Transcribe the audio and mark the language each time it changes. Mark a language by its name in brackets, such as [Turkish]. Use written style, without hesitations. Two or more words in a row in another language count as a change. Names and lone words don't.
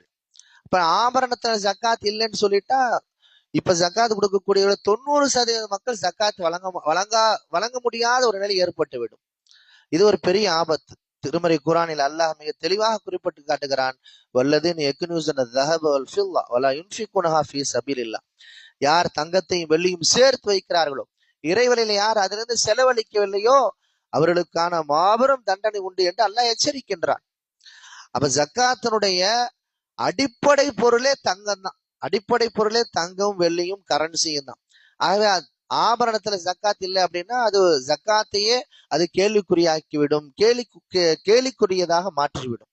[Tamil] இப்ப ஆபரணத்துல ஜக்காத் இல்லைன்னு சொல்லிட்டா இப்ப ஜக்காத் கொடுக்கக்கூடிய 90% மக்கள் ஜக்காத் வழங்க முடியாத ஒரு நிலை ஏற்பட்டுவிடும். இது ஒரு பெரிய ஆபத்து. திருமறை குரானில் அல்லாஹ் மிக தெளிவாக குறிப்பிட்டு காட்டுகிறான், [Arabic] والذين يكنزون ذهب والفضة ولا ينفقونها في سبيل الله. [Tamil] யார் தங்கத்தையும் வெள்ளியும் சேர்த்து வைக்கிறார்களோ, இறைவழியில யார் அதிலிருந்து செலவழிக்கவில்லையோ அவர்களுக்கான மாபெரும் தண்டனை உண்டு என்று அல்லாஹ் எச்சரிக்கின்றான். அப்ப ஜக்காத்தினுடைய அடிப்படை பொருளே தங்கம் தான். அடிப்படை பொருளே தங்கம், வெள்ளியும், கரன்சியும் தான். ஆகவே ஆபரணத்துல ஜக்காத் இல்லை அப்படின்னா அது ஜக்காத்தையே அது கேள்விக்குறியாக்கிவிடும், கேலிக்குரியதாக மாற்றிவிடும்.